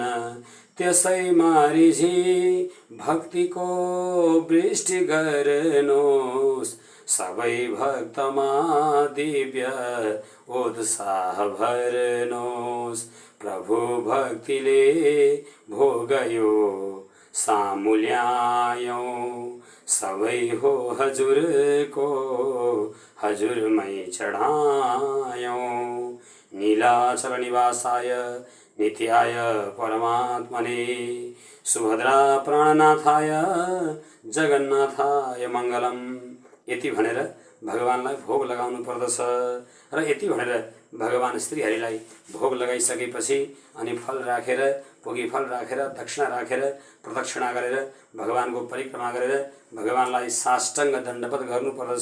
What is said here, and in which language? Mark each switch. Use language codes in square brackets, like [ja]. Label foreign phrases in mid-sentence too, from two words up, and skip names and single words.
[ne] त्यसैमा रिझी भक्तिको वृष्टि गर्नुहोस्, सबै भक्तमा दिव्य उत्साह भर्नुहोस्। प्रभु भक्तिले भोग यो सामुल्यायौं सबै हो हजुरको हजुरमै चढायौं। [sa] नीलाचल निवासाय नित्याय परमात्मने सुभद्रा प्राणनाथाय जगन्नाथाय मङ्गलम्। [ne] यति भनेर भगवानलाई भोग लगाउनु पर्दछ र यति भनेर भगवान श्रीहरिलाई भोग लगाइसकेपछि अनि फल राखेर भोगी फल राखेर दक्षिणा राखेर प्रदक्षिणा गरेर भगवानको परिक्रमा गरेर भगवानलाई साष्टाङ्ग दण्डवत गर्नुपर्दछ।